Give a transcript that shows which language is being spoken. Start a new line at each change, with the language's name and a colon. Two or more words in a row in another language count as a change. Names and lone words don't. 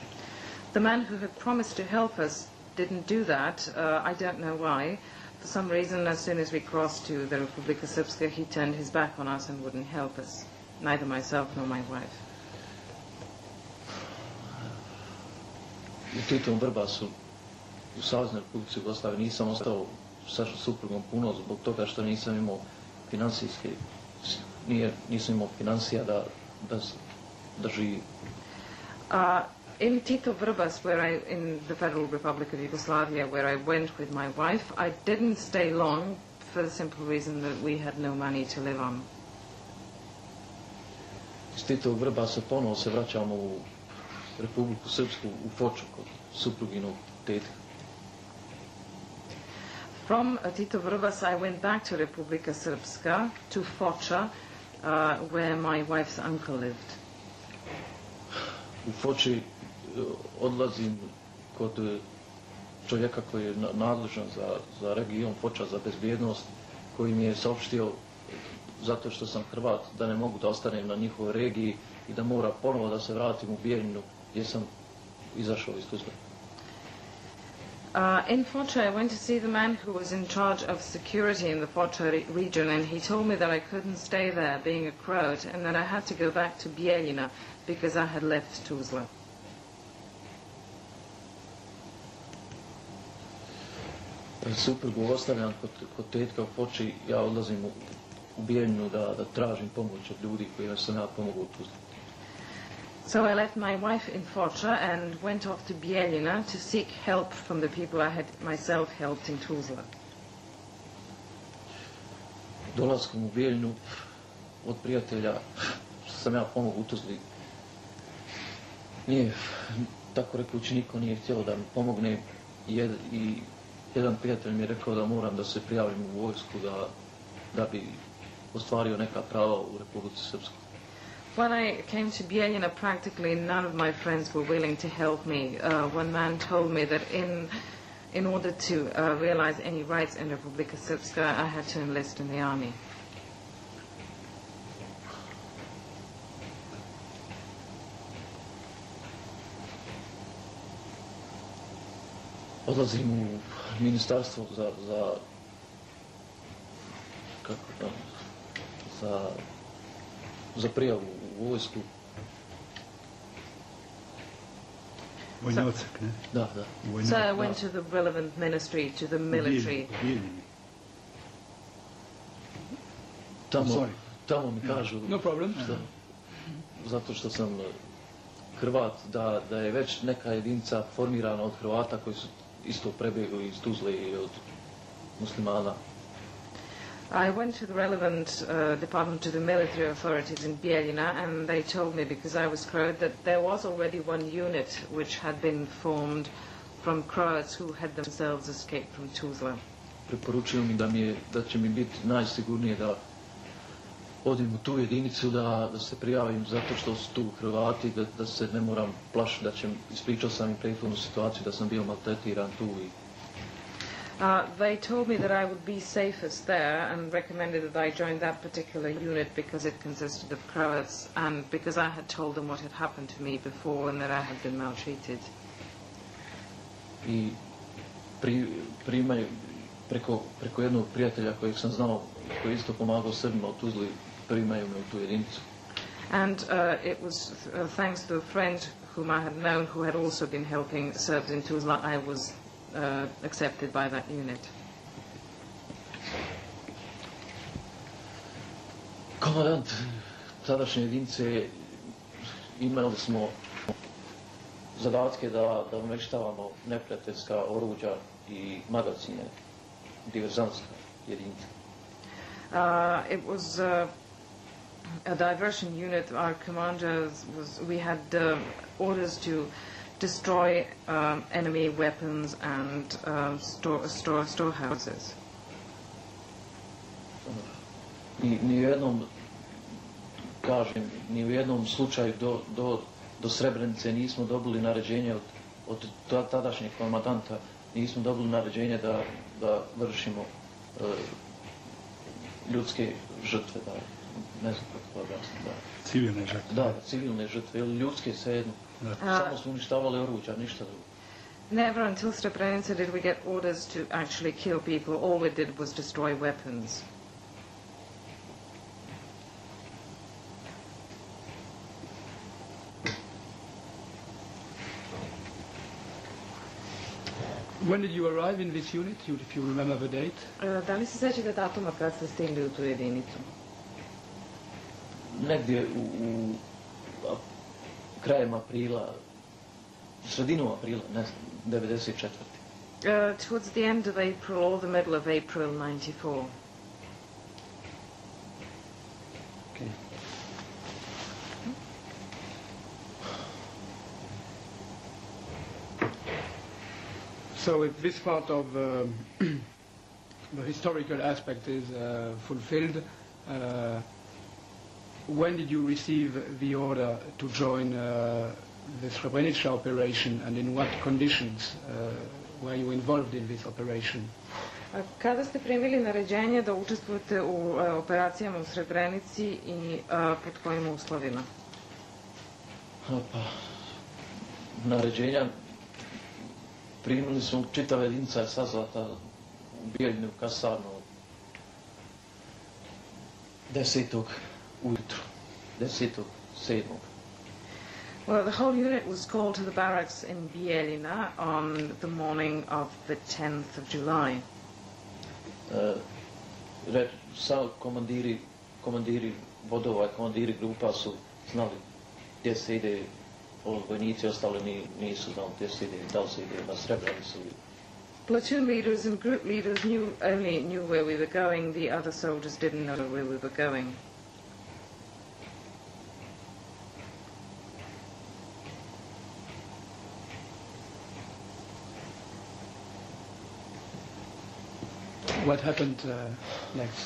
English: The man who had promised to help us didn't do that. I don't know why. For some reason, as soon as we crossed to the Republika Srpska, he turned his back on us and wouldn't help us, neither myself nor my wife.
Bosnian: U Titovom Vrbasu, u Saveznoj Republici Jugoslaviji, nisam ostao sa suprugom puno zbog toga što nisam imao financijske, nisam imao financija da živim.
English: In Tito Vrbas, in the Federal Republic of Yugoslavia, where I went with my wife, I didn't stay long for the simple reason that we had no money to live on.
Bosnian: Iz Titovog Vrbasa ponovo se vraćamo u Republiku Srpsku, u Foču, kod supruginog tetka.
English: From Tito Vrbas, I went back to Republika Srpska, to Foča, where my wife's uncle lived.
Bosnian: U Foči odlazim kod čovjeka koji je nadležan za region Foča, za bezbjednost, koji mi je saopštio, zato što sam Hrvat, da ne mogu da ostanem na njihovoj regiji i da mora ponovo da se vratim u Bijeljinu, gdje sam izašao iz Tuzle.
English: In Foča, I went to see the man who was in charge of security in the Foča region, and he told me that I couldn't stay there, being a Croat, and that I had to go back to Bijeljina because I had left Tuzla.
Bosnian: Suprugu ostavljam kod tetka u Foči, ja odlazim u Bijeljinu da tražim pomoć od ljudi kojima sam ja pomogao u Tuzli.
English: So I left my wife in Foča and went off to Bijeljina to seek help from the people I had myself helped in Tuzla.
Bosnian: Dolaskom u Bijeljinu od prijatelja što sam ja pomogao u Tuzli, nije, tako rekući, niko nije htjelo da mi pomogne i jedan prijatelj mi je rekao da moram da se prijavim u vojsku da bi ostvario neka prava u Republici Srpskoj.
English: When I came to Bijeljina, practically none of my friends were willing to help me. One man told me that in order to realize any rights in Republika Srpska, I had to enlist in the army.
Bosnian: Odlazim u ministarstvo za prijavu u vojsku. Vojnocek, ne? Da.
English: So I went to the relevant ministry, to the military.
Bosnian: Tamo mi kažu,
English: No problem.
Bosnian: zato što sam Hrvat, da je već neka jedinica formirana od Hrvata koji su isto prebjegli iz Tuzle i od muslimana.
English: I went to the relevant department, to the military authorities in Bijeljina, and they told me, because I was Croat, that there was already one unit which had been formed from Croats who had themselves escaped from Tuzla.
Bosnian: Preporučio mi da će mi biti najsigurnije da odim u tu jedinicu, da se prijavim zato što su tu Hrvati, da se ne moram plašiti, da će, ispričao sam im prethodnu situaciju da sam bio maltretiran tu i
English: They told me that I would be safest there and recommended that I join that particular unit because it consisted of Croats and because I had told them what had happened to me before and that I had been maltreated.
Bosnian: I primaju preko jednog prijatelja kojeg sam znao, koji isto pomagao Srbima u Tuzli, primaju me u tu jedinicu.
English: And it was thanks to a friend whom I had known who had also been helping Serbs in Tuzla, I was accepted by that unit.
Bosnian: Komandant tadašnje jedinice, imali smo zadatke da umještavamo neprijateljska oruđa i magazine, diverzantska jedinica.
English: It was a diversion unit. Our commander we had orders to destroy enemy weapons and storehouses.
Bosnian: Ni u jednom slučaju do Srebrenice nismo dobili naređenje od tadašnjeg komandanta, nismo dobili naređenje da vršimo ljudske žrtve, ne znam kako to objasnim. Civilne žrtve. Da, civilne žrtve, ili ljudske svejedno. Samo smo uništavali oruđa, ništa drugo.
English: Never until Srebrenica did we get orders to actually kill people. All we did was destroy weapons. When did you arrive in this unit, if you remember the date?
Serbian: Da li se sećate datuma kad ste stigli u tu jedinicu?
Bosnian: Negdje u krajem aprila, sredinom aprila, ne znam, 94.
English: Towards the end of April or the middle of April 94. Okay. So if this part of the historical aspect is fulfilled, when did you receive the order to join the Srebrenica operation and in what conditions were you involved in this operation?
Bosnian: Kada ste primili naređenje da učestvujete u operacijama u Srebrenici i pod kojim uslovima? Pa, naređenja primili smo, čitava jedinica je sazvata u Bijeljinu kasarnu 10. ujutru, 10.7.
English: Well, the whole unit was called to the barracks in Bijeljina on the morning of the 10th of July.
Bosnian: Komandiri vodova i komandiri grupa su znali gdje se ide, vojnici ostali nisu znali gdje se ide, da li se ide na Srebrenicu.
English: Platoon leaders and group leaders only knew where we were going, the other soldiers didn't know where we were going. What happened next?